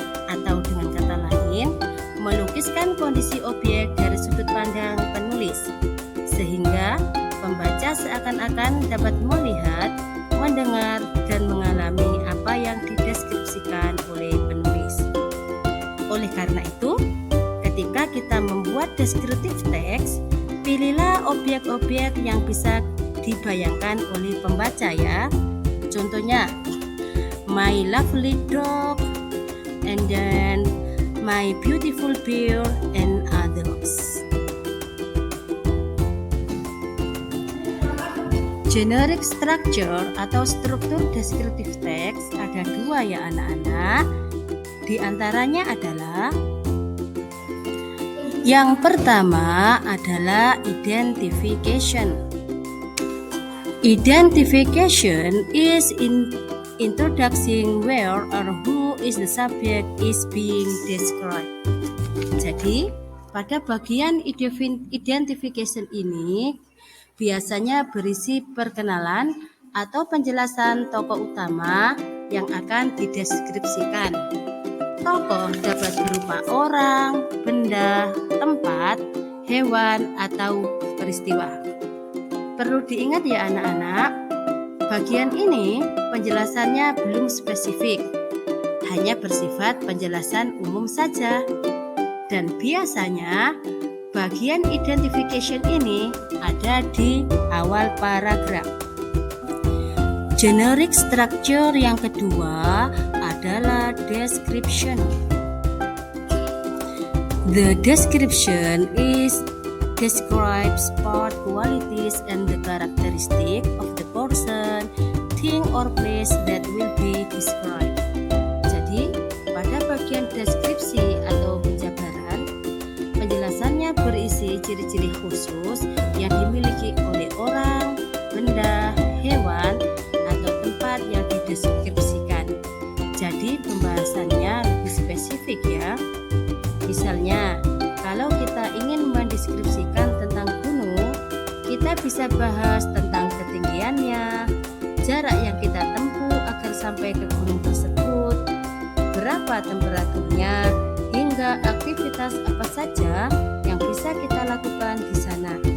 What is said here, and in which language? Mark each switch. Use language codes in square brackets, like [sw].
[id] Atau dengan kata lain, melukiskan kondisi objek dari sudut pandang penulis, sehingga pembaca seakan-akan dapat melihat, mendengar, dan mengalami apa yang dideskripsikan oleh penulis. Oleh karena itu, ketika kita membuat descriptive text, pilihlah objek-objek yang bisa dibayangkan oleh pembaca ya. [en] Contohnya, my lovely dog, and then my beautiful bird, and others. [id] Generic structure atau struktur descriptive text ada dua ya anak-anak. Di antaranya adalah yang pertama adalah identification. [en] Identification is introducing where or who is the subject is being described. [id] Jadi, pada bagian identification ini biasanya berisi perkenalan atau penjelasan tokoh utama yang akan dideskripsikan. Tokoh dapat berupa orang, benda, tempat, hewan, atau peristiwa. Perlu diingat ya anak-anak, bagian ini penjelasannya belum spesifik, hanya bersifat penjelasan umum saja. Dan biasanya Bagian identification ini ada di awal paragraf. Generic structure yang kedua adalah description. [en] The description describes part, qualities, and the characteristic of the person, thing, or place that will be described. [id] Jadi, pada bagian deskripsi atau penjabaran, penjelasannya berisi ciri-ciri khusus yang dimiliki oleh orang, benda, hewan, atau tempat yang dideskripsikan. Jadi, pembahasannya lebih spesifik ya. Misalnya, kalau kita ingin mendeskripsikan tentang gunung, kita bisa bahas tentang ketinggiannya, jarak yang kita tempuh agar sampai ke gunung tersebut, berapa temperaturnya, hingga aktivitas apa saja yang bisa kita lakukan di sana.